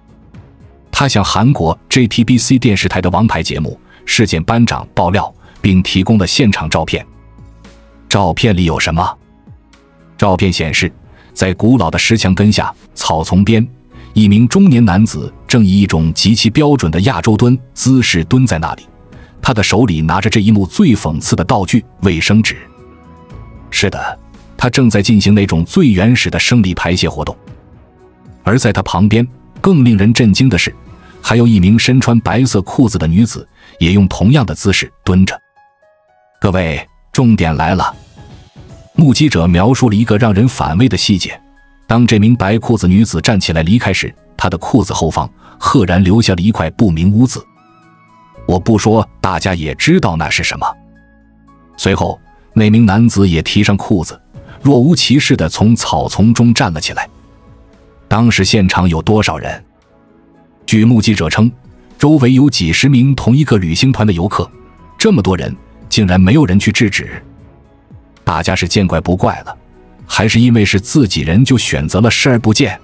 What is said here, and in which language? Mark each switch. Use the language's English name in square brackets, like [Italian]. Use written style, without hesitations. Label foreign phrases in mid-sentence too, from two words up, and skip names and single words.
[Chinese] 他向韓國 JTBC 電視台的王牌節目《事件班長》爆料，並提供了現場照片。照片裡有什麼？照片顯示，在古老的石牆根下，草叢邊，一名中年男子正以一種極其標準的亞洲蹲姿勢蹲在那裡，他的手裡拿着這一幕最諷刺的道具——衛生紙。是的，他正在進行那種最原始的生理排泄活动。而在他旁邊，更令人震驚的是，還有一名身穿白色褲子的女子，也用同樣的姿勢蹲着。各位，重點來了。目擊者描述了一个讓人反胃的細節：當這名白褲子女子站起來離開時，她的褲子後方赫然留下了一塊不明污漬。我不說，大家也知道那是什麼。隨後，那名男子也提上褲子，若無其事地從草叢中站了起來。當時現場有多少人？據目擊者稱，周圍有幾十名同一個旅行團的遊客，這麼多人竟然沒有人去制止。大家是見怪不怪了，還是因為是自己人就選擇了視而不見？